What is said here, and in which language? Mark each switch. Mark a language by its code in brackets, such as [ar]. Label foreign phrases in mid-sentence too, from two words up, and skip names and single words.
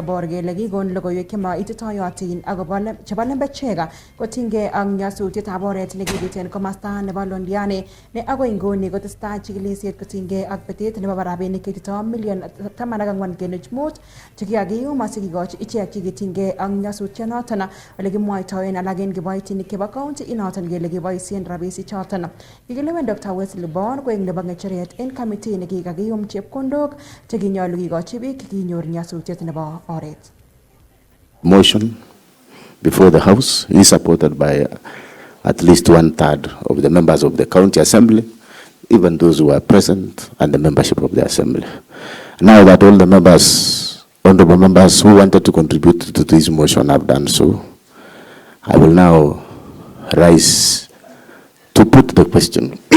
[kln] Bor kele kikon logoiwek chema ititoyotin akobo chebo lembechek kotinygei ak nyasutietab oret nekibiten komasta nebo Londiani ne agoi nguni kotestai chikilisiet kotinygei ak betet nebo rabinik cheitito million 14.5 chekikakiyum asikikochi ichek chekitinygei ak nyasutyonoton ole kimwaitoen alak en kiboitinik chebo county inoton kele kiboisien rabisiek choton. Kikilewen Dr. Wesley Bor koek nebo ng'echeret en committee nekikakiyum chepkondok chekinyolu kikochi biik chekinyor nyasutiet nebo oret. [en] Motion before the House is supported by at least 1/3 of the members of the County Assembly, even those who are present and the membership of the Assembly. Now that all the members, honorable members who wanted to contribute to this motion have done so, I will now rise to put the question.